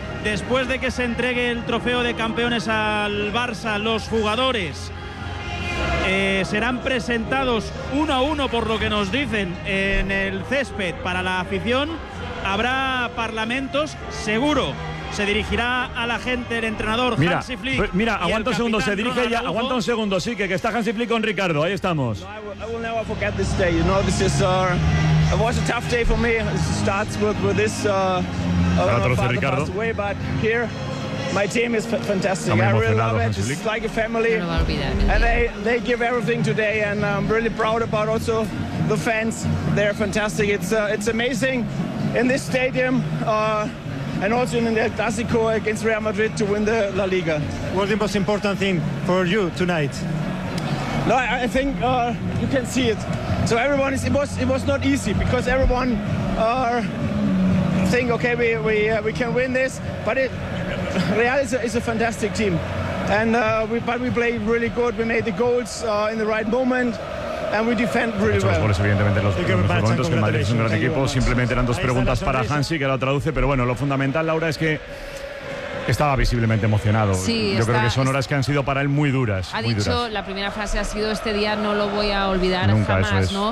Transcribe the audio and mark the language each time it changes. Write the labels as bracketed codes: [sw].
[es] Después de que se entregue el trofeo de campeones al Barça, los jugadores serán presentados uno a uno, por lo que nos dicen, en el césped para la afición. Habrá parlamentos, seguro. Se dirigirá a la gente el entrenador Hansi Flick. Mira, aguanta un segundo, se dirige ya, aguanta un segundo, sí, que está Hansi Flick con Ricardo, ahí estamos. [en] I will never forget this day, you know, this is, it was a tough day for me, it starts with this, Ricardo. Away, but here, my team is fantastic, I really love it, it's like a family, and they give everything today, and I'm really proud about also the fans, they're fantastic, it's amazing, in this stadium, and also in the Clásico against Real Madrid to win the La Liga. What's the most important thing for you tonight? No, I think you can see it. So everyone is. It was not easy because everyone think, okay, we can win this. But Real is a fantastic team, and we played really good. We made the goals in the right moment. And we defend really well. [es] Los goles, evidentemente, los momentos que el Madrid es un gran equipo. Simplemente eran dos preguntas para Hansi, que la traduce. Pero bueno, lo fundamental, Laura, es que estaba visiblemente emocionado. Sí, creo que son horas que han sido para él muy duras. Ha dicho, la primera frase ha sido, este día no lo voy a olvidar nunca, jamás, eso es, ¿no?